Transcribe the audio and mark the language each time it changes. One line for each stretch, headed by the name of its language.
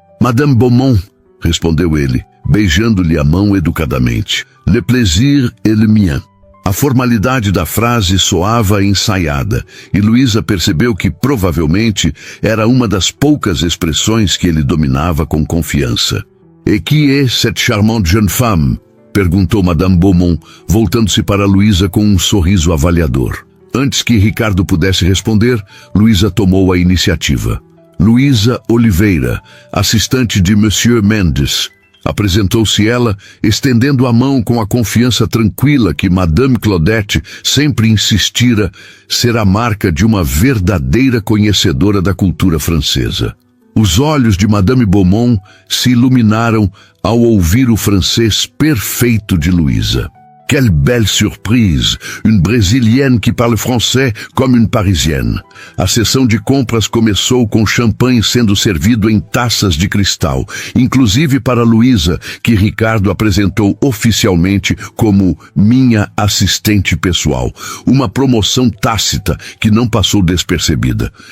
Portuguese: Madame Beaumont, respondeu ele, beijando-lhe a mão educadamente.
French: Le plaisir est le mien.
Portuguese: A formalidade da frase soava ensaiada, e Luísa percebeu que provavelmente era uma das poucas expressões que ele dominava com confiança.
French: Et qui est cette charmante jeune femme?
Portuguese: Perguntou Madame Beaumont, voltando-se para Luísa com um sorriso avaliador. Antes que Ricardo pudesse responder, Luísa tomou a iniciativa. Luísa Oliveira, assistente de Monsieur Mendes. Apresentou-se ela, estendendo a mão com a confiança tranquila que Madame Claudette sempre insistira ser a marca de uma verdadeira conhecedora da cultura francesa. Os olhos de Madame Beaumont se iluminaram ao ouvir o francês perfeito de Luísa.
French: Quelle belle surprise! Une brésilienne qui parle français comme une parisienne.
Portuguese: A sessão de compras começou com champanhe sendo servido em taças de cristal, inclusive para Luísa, que Ricardo apresentou oficialmente como minha assistente pessoal. Uma promoção tácita que não passou despercebida.